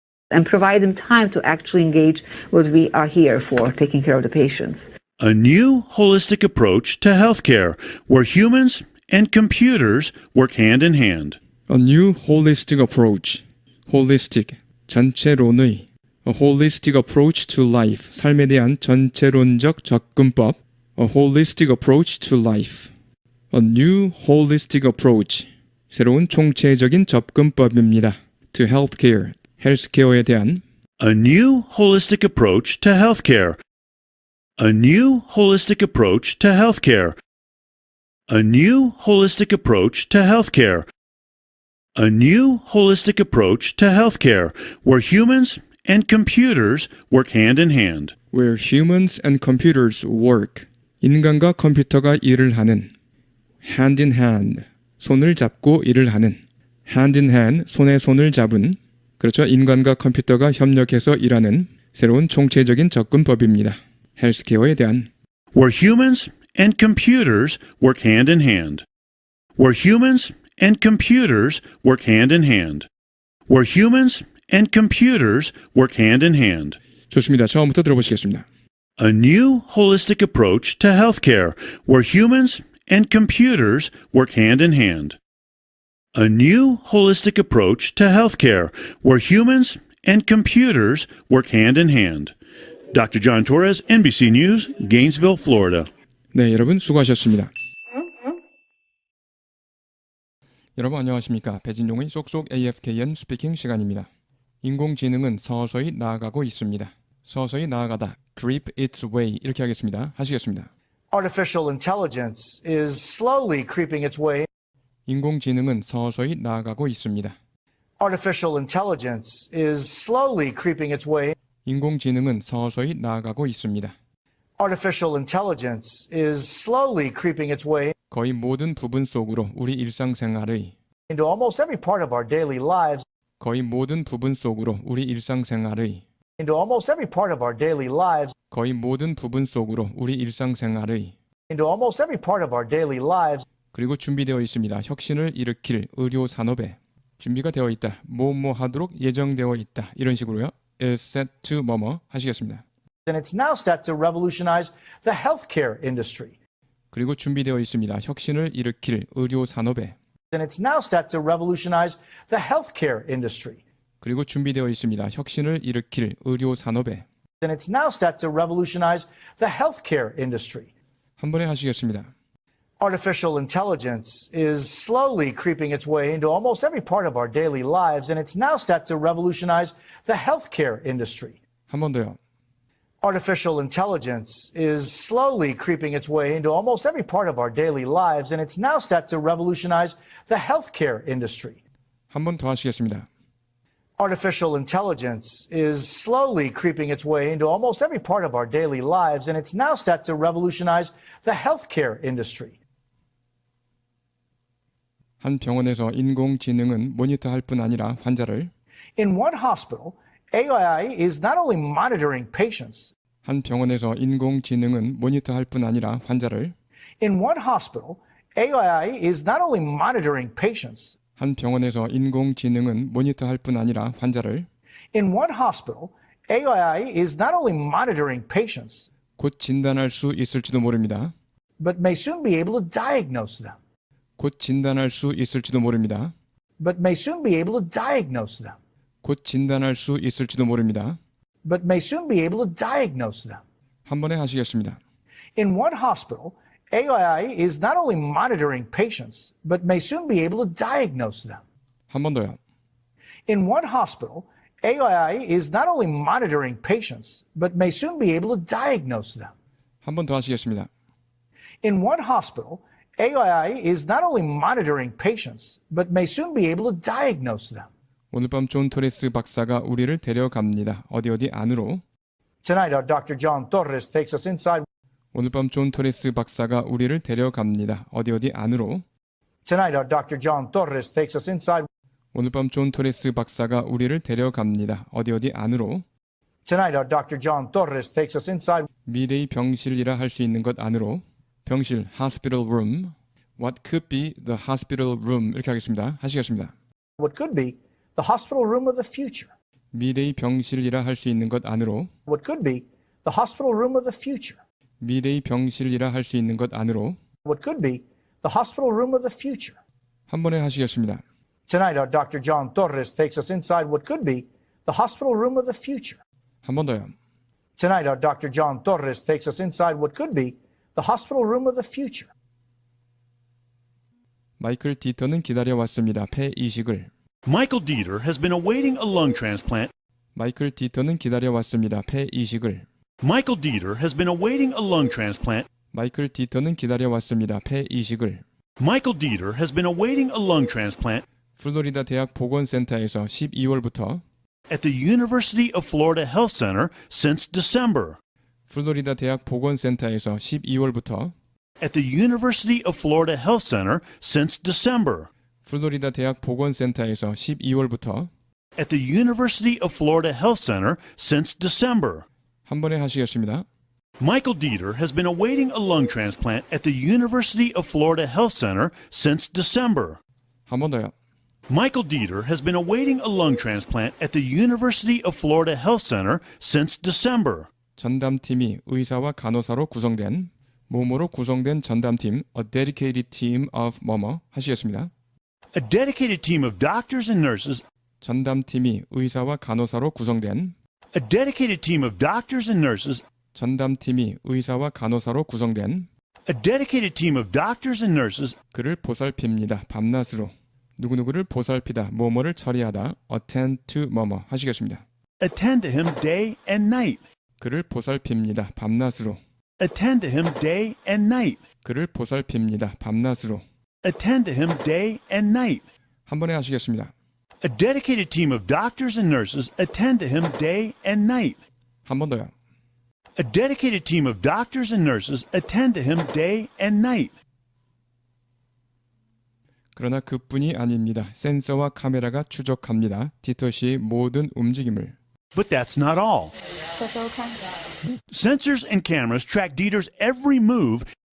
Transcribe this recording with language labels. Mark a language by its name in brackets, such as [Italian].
[English] And provide them time to actually engage what we are here for, taking care of the patients. A new holistic approach to healthcare where humans and computers work hand in hand. A new holistic approach. holistic, [Korean] 전체론의. [English] A holistic approach to life. [Korean] 삶에 대한 전체론적 접근법. [English] A holistic approach to life. A new holistic approach. [Korean] 새로운 총체적인 접근법입니다. [English] To healthcare. [Korean] 헬스케어에 대한 [English] A new holistic approach to healthcare. A new holistic approach to healthcare. A new holistic approach to healthcare. A new holistic approach to healthcare where humans and computers work hand in hand. Where humans and computers work. [Korean] 인간과 컴퓨터가 일을 하는 [English] hand in hand. [Korean] 손을 잡고 일을 하는 [English] hand in hand. [Korean] 손에 손을 잡은 그렇죠. 인간과 컴퓨터가 협력해서 일하는 새로운 총체적인 접근법입니다. 헬스케어에 대한 [English] Where humans and computers work hand in hand. Where humans and computers work hand in hand. Where humans and computers work hand in hand. [Korean] 좋습니다. 처음부터 들어보시겠습니다. [English] A new holistic approach to healthcare where humans and computers work hand in hand. A new holistic approach to healthcare where humans and computers work hand in hand. Dr. John Torres, NBC News, Gainesville, Florida. [Korean] 네, 여러분 수고하셨습니다. 여러분 안녕하십니까? 배진용의 쏙쏙 AFKN 스피킹 시간입니다. 인공지능은 서서히 나아가고 있습니다. 서서히 나아가다, [English] creep its way [Korean] 이렇게 하겠습니다. 하시겠습니다. [English] Artificial intelligence is slowly creeping its way. [Korean] 인공지능은 서서히 나아가고 있습니다. [English] Artificial intelligence is slowly creeping its way. [Korean] 인공지능은 서서히 나아가고 있습니다. [English] Artificial intelligence is slowly creeping its way [Korean] 거의 모든 부분 속으로 우리 일상생활의 [English] into almost every part of our daily lives, [Korean] 거의 모든 부분 속으로 우리 일상생활의 [English] into almost every part of our daily lives, [Korean] 거의 모든 부분 속으로 우리 일상생활의 [English] into almost every part of our daily lives, [Korean] 그리고 준비되어 있습니다. 혁신을 일으킬 의료 산업에 준비가 되어 있다. 뭐뭐 하도록 예정되어 있다. 이런 식으로요. [English] is set to [Korean] 뭐뭐 하시겠습니다. [English] and it's now set to revolutionize the healthcare industry. [Korean] 그리고 준비되어 있습니다. 혁신을 일으킬 의료 산업에 [English] And it's now set to revolutionize the healthcare industry. [Korean] 그리고 준비되어 있습니다. 혁신을 일으킬 의료 산업에 [English] And it's now set to revolutionize the healthcare industry. [Korean] 한 번에 하시겠습니다. [English] Artificial intelligence is slowly creeping its way into almost every part of our daily lives, and it's now set to revolutionize the healthcare industry. [Korean] 한 번 더요. [English] Artificial intelligence is slowly creeping its way into almost every part of our daily lives, and it's now set to revolutionize the healthcare industry. [Korean] 한 번 더 하시겠습니다. [English] Artificial intelligence is slowly creeping its way into almost every part of our daily lives, and it's now set to revolutionize the healthcare industry. [Korean] 한 병원에서 인공지능은 모니터할 뿐 아니라 환자를 [English] In one hospital, AI is not only monitoring patients. [Korean] 한 병원에서 인공지능은 모니터할 뿐 아니라 환자를 [English] In one hospital, AI is not only monitoring patients. [Korean] 한 병원에서 인공지능은 모니터할 뿐 아니라 환자를 [English] In one hospital, AI is not only monitoring patients, [Korean] 곧 진단할 수 있을지도 모릅니다. [English] but may soon be able to diagnose them. [Korean] 곧 진단할 수 있을지도 모릅니다. [English] But may soon be able to diagnose them. [Korean] 곧 진단할 수 있을지도 모릅니다. [English] But may soon be able to diagnose them. [Korean] 한 번에 하시겠습니다. [English] In one hospital, AI is not only monitoring patients, but may soon be able to diagnose them. [Korean] 한 번 더요. [English] In one hospital, AI is not only monitoring patients, but may soon be able to diagnose them. [Korean] 한 번 더 하시겠습니다. [English] In one hospital, AI is not only monitoring patients, but may soon be able to diagnose them. [Korean] 오늘 밤 존 토레스 박사가 우리를 데려갑니다. 어디 안으로. [English] Tonight, our Dr. John Torres takes us inside. [Korean] 오늘 밤 존 토레스 박사가 우리를 데려갑니다. 어디 안으로. [English] Tonight, our Dr. John Torres takes us inside. [Korean] 오늘 밤 존 토레스 박사가 우리를 데려갑니다. 어디 안으로. [English] Tonight, our Dr. John Torres takes us inside. [Korean] 미래의 병실이라 할 수 있는 것 안으로. 병실, [English] hospital room. What could be the hospital room [Korean] 이렇게 하겠습니다. 하시겠습니다. [English] What could be the hospital room of the future. [Korean] 미래의 병실이라 할 수 있는 것 안으로. [English] What could be the hospital room of the future. [Korean] 미래의 병실이라 할 수 있는 것 안으로. [English] What could be the hospital room of the future. [Korean] 한 번에 하시겠습니다. [English] Tonight, our Dr. John Torres takes us inside what could be the hospital room of the future. [Korean] 한 번 더요. [English] Tonight, our Dr. John Torres takes us inside what could be the hospital room of the future. [Korean] 마이클 디터는 기다려왔습니다. 폐 이식을. [English] Michael Dieter has been awaiting a lung transplant. [Korean] 마이클 디터는 기다려왔습니다. 폐 이식을. [English] Michael Dieter has been awaiting a lung transplant. [Korean] 마이클 디터는 기다려왔습니다. 폐 이식을. [English] Michael Dieter has been awaiting a lung transplant [Korean] 플로리다 대학 보건센터에서 12월부터 [English] at the University of Florida Health Center since December. [Korean] 플로리다 대학 보건센터에서 12월부터 [English] At the University of Florida Health Center since December. [Korean] 플로리다 대학 보건센터에서 12월부터 [English] At the University of Florida Health Center since December. [Korean] 한 번에 하시겠습니다. [English] Michael Dieter has been awaiting a lung transplant at the University of Florida Health Center since December. [Korean] 한 번 더요. [English] Michael Dieter has been awaiting a lung transplant at the University of Florida Health Center since December. [Korean] 전담팀이 의사와 간호사로 구성된 모모로 구성된 전담팀 [English] A dedicated team of [Korean] 뭐뭐 하시겠습니다. [English] A dedicated team of doctors and nurses. [Korean] 전담팀이 의사와 간호사로 구성된 [English] A dedicated team of doctors and nurses. [Korean] 전담팀이 의사와 간호사로 구성된 [English] A dedicated team of doctors and nurses. [Korean] 그를 보살핍니다. 밤낮으로. 누구누구를 보살피다, 뭐뭐를 처리하다, [English] attend to [Korean] 뭐뭐 하시겠습니다. [English] Attend to him day and night. [Korean] 그를 보살핍니다. 밤낮으로. [English] Attend to him day and night. [Korean] 그를 보살핍니다. 밤낮으로. [English] Attend to him day and night. [Korean] 한 번에 하시겠습니다. [English] A dedicated team of doctors and nurses attend to him day and night. [Korean] 한 번 더요. [English] A dedicated team of doctors and nurses attend to him day and night. [Korean] 그러나 그뿐이 아닙니다. 센서와 카메라가 추적합니다. 디터 씨의 모든 움직임을. [English] But that's not all. Sensors and cameras track Dieter's every move.